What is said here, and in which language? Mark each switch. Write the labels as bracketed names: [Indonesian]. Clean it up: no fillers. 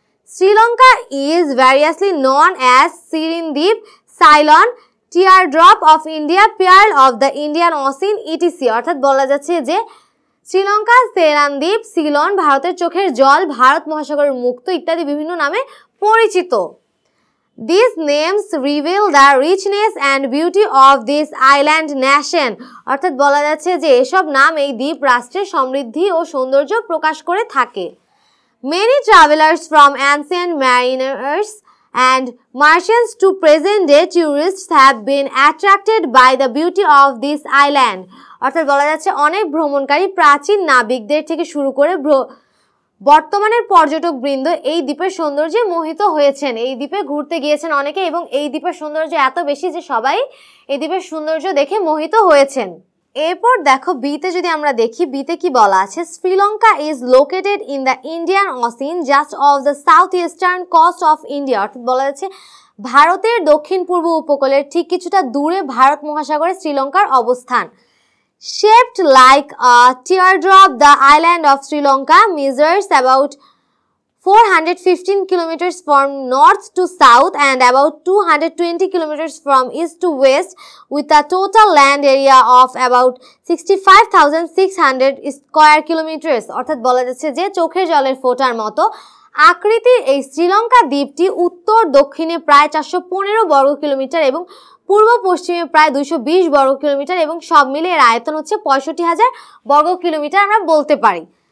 [English] Sri Lanka is variously known as Serendib, Ceylon, teardrop of India, pearl of the Indian ocean, ETC, [Bangla] অর্থাৎ বলা যাচ্ছে যে শ্রীলঙ্কা, সেরানদ্বীপ, সিলন, ভারতের চোখের জল, ভারত মহাসাগরের মুক্ত ইত্যাদি বিভিন্ন নামে পরিচিত। [English] These names reveal the richness and beauty of this island nation. [Bangla] অর্থাৎ বলা যাচ্ছে যে এসব নাম এই দ্বীপ রাষ্ট্রের সমৃদ্ধি ও সৌন্দর্য প্রকাশ করে থাকে। [English] Many travelers from ancient mariners and merchants to present-day tourists have been attracted by the beauty of this island. [Bangla] অর্থাৎ বলা যাচ্ছে অনেক ভ্রমণকারী প্রাচীন নাবিকদের থেকে শুরু করে বর্তমানের পর্যটক বৃন্দ এই দ্বীপের সৌন্দর্যে মোহিত হয়েছেন। এই দ্বীপে ঘুরতে গিয়েছেন অনেকে এবং এই দ্বীপের সৌন্দর্য এত বেশি যে সবাই এই দ্বীপের সৌন্দর্য দেখে মোহিত হয়েছেন। এরপর দেখো বিতে যদি আমরা দেখি, বিতে কি বলা আছে, [English] Sri Lanka is located in the Indian ocean just off the south eastern coast of India. [Bangla] অর্থাৎ বলা যাচ্ছে ভারতের দক্ষিণ পূর্ব উপকূলের ঠিক কিছুটা দূরে ভারত মহাসাগরে শ্রীলঙ্কার অবস্থান। [English] Shaped like a teardrop, the island of Sri Lanka measures about 415 kilometers from north to south and about 220 kilometers from east to west, with a total land area of about 65,600 square kilometers. [Bangla] অর্থাৎ বলা যাচ্ছে যে চোখের জলের ফোঁটার মতো আকৃতির এই শ্রীলঙ্কা দ্বীপটি উত্তর দক্ষিণে প্রায় 415 বর্গ কিলোমিটার এবং পূর্ব পশ্চিমে প্রায় 220 বর্গ কিলোমিটার এবং সব মিলে এর আয়তন হচ্ছে 65,000 বর্গ কিলোমিটার আমরা বলতে পারি।